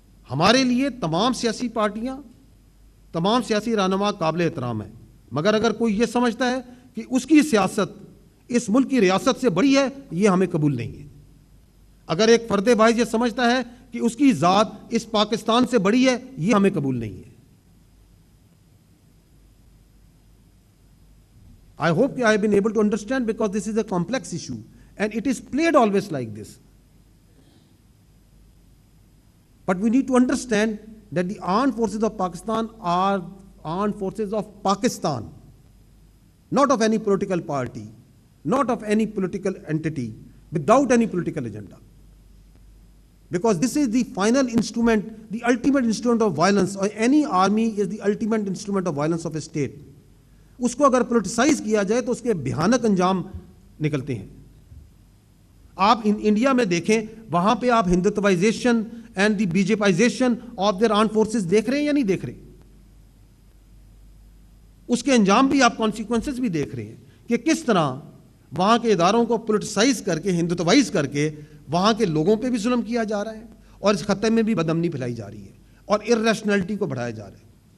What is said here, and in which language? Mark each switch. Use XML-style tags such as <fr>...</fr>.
<ur>ہمارے لیے تمام سیاسی پارٹیاں, تمام سیاسی رہنما قابل احترام ہیں, مگر اگر کوئی یہ سمجھتا ہے کہ اس کی سیاست اس ملک کی ریاست سے بڑی ہے, یہ ہمیں قبول نہیں ہے. اگر ایک فرد واحد یہ سمجھتا ہے کہ اس کی ذات اس پاکستان سے بڑی ہے, یہ ہمیں قبول نہیں ہے.</ur> <en>I hope I have been able to understand, because this is a complex issue and it is played always like this. But we need to understand that the armed forces of Pakistan are armed forces of Pakistan, not of any political party, not of any political entity, without any political agenda. Because this is the final instrument, the ultimate instrument of violence, or any army is the ultimate instrument of violence of a state.</en> <ur>اس کو اگر politicise کیا جائے تو اس کے بھیانک انجام نکلتے ہیں. آپ انڈیا میں دیکھیں, وہاں پہ آپ</ur> <en>ہندوتوائزیشن and the BJPization of their armed forces</en> <ur>دیکھ رہے ہیں یا نہیں دیکھ رہے؟ اس کے انجام بھی آپ کانسیکوینسز بھی دیکھ رہے ہیں کہ کس طرح وہاں کے اداروں کو پولیٹیسائز کر کے, ہندوتوائز کر کے وہاں کے لوگوں پہ بھی ظلم کیا جا رہا ہے, اور اس خطے میں بھی بدامنی پھیلائی جا رہی ہے, اور ارریشنلٹی کو بڑھایا جا رہا ہے.</ur>